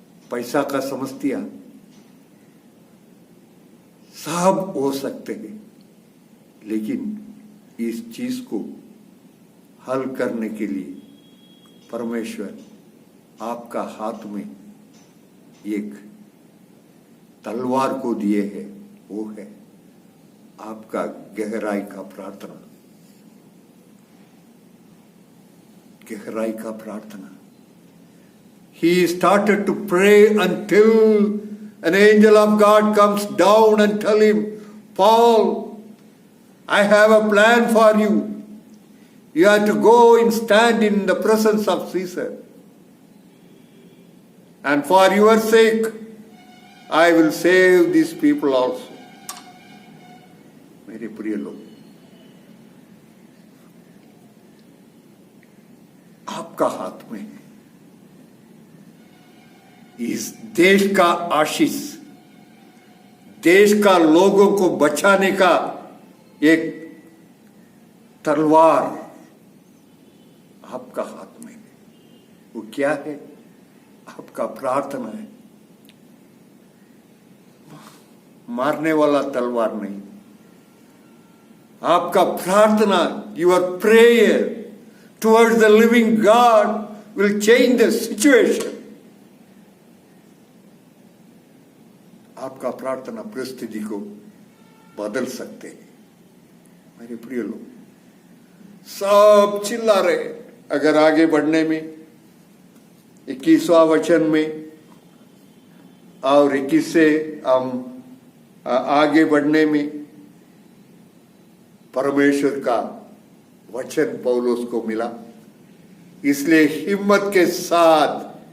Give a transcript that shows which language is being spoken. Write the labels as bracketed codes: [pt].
[hi] पैसा का समस्या, सब हो सकते हैं, लेकिन इस चीज को हल करने के लिए परमेश्वर आपका हाथ में एक तलवार को दिए है, वो है आपका गहराई का प्रार्थना, गहराई का प्रार्थना। [en] He started to pray until an angel of God comes down and tell him, Paul, I have a plan for you. You have to go and stand in the presence of Caesar. And for your sake, I will save these people also. [hi] मेरे प्रिय लोग, आपका हाथ में है। इस देश का आशीष, देश का लोगों को बचाने का एक तलवार आपका हाथ में है। वो क्या है? आपका प्रार्थना है। मारने वाला तलवार नहीं, आपका प्रार्थना, [en] your prayer towards the living God will change the situation. [hi] आपका प्रार्थना परिस्थिति को बदल सकते हैं। मेरे प्रिय लोग, सब चिल्ला रहे। अगर आगे बढ़ने में 21वां वचन में और 21 से हम आगे बढ़ने में परमेश्वर का वचन पौलुस को मिला, इसलिए हिम्मत के साथ